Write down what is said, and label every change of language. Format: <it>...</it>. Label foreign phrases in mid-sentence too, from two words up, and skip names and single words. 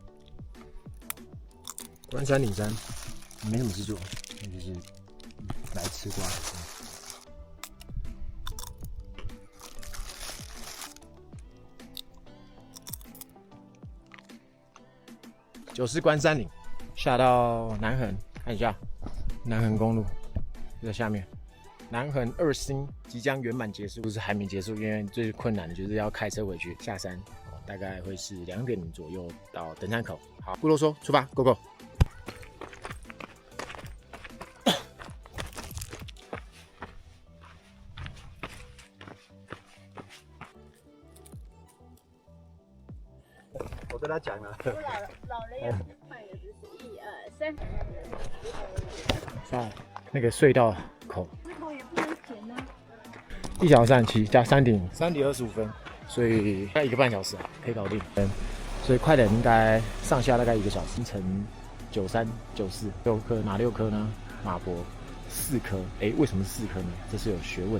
<zh>關山嶺山沒什麼事做，那就是來吃瓜的。90關山嶺，下到南橫，看一下南橫公路就在下面。南橫2星即將圓滿結束，不是還沒結束，因為最困難的就是要開車回去下山，大概會是2點左右到登山口。好，不囉嗦，出發 ，</zh> <en>Go Go！</en> <zh>我跟他講了，老人也不快的，就是1、2、3。在那個隧道口，石頭也不能剪呢。 1小時37加3點25分，所以大概1個半小時啊，可以搞定。所以快點應該上下大概1個小時。凌晨93、94 6顆，哪6顆呢？馬博4顆，為什麼是4顆呢？這是有學問的。</zh>